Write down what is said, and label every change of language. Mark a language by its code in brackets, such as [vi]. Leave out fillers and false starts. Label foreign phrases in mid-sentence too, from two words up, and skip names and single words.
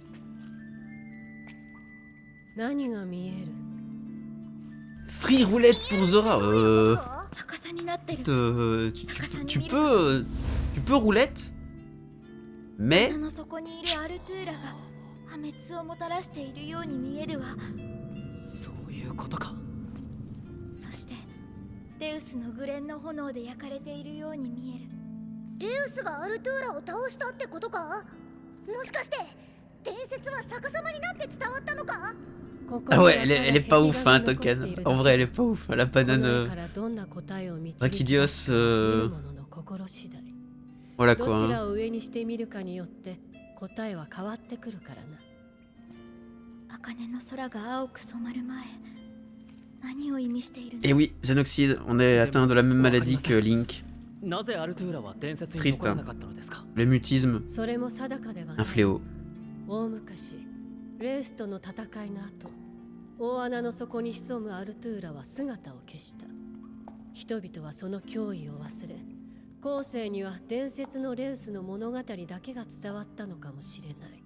[ja] 何が見える？ [fr] Free roulette pour Zora. [ja] 逆さになってる。 [fr] Tu peux roulette, mais [ja] 穴の底にいるアルトゥーラが破滅をもたらしているように見えるわ。そういうことか。そしてレウスのグレンの炎で焼かれているように見える。レウスがアルトゥーラを倒したってことか？もしかして伝説は逆さまになって伝わったのか？ [fr] ah ouais, elle est pas ouf, hein, Token. En vrai, elle est pas ouf. La banane Rakidios, voilà [ja] ど [fr] quoi. [ja] ち [fr] Hein. [ja] らを上にしてみるかによって答えは変わってくるからな。茜の空が青く染まる前、何を意味しているの？ [fr] Et oui, Xenoxide, on est atteint de la même maladie que Link. [ja] なぜアルトゥーラは伝説に残らなかったのですか？ [fr] Le mutisme, [ja] それも定かでは [fr] un [ja] ない。 [fr] fléau. [ja] 大昔、レウスとの戦いの後、大穴の底に潜むアルトゥーラは姿を消した。人々はその脅威を忘れ、後世には伝説のレウスの物語だけが伝わったのかもしれない。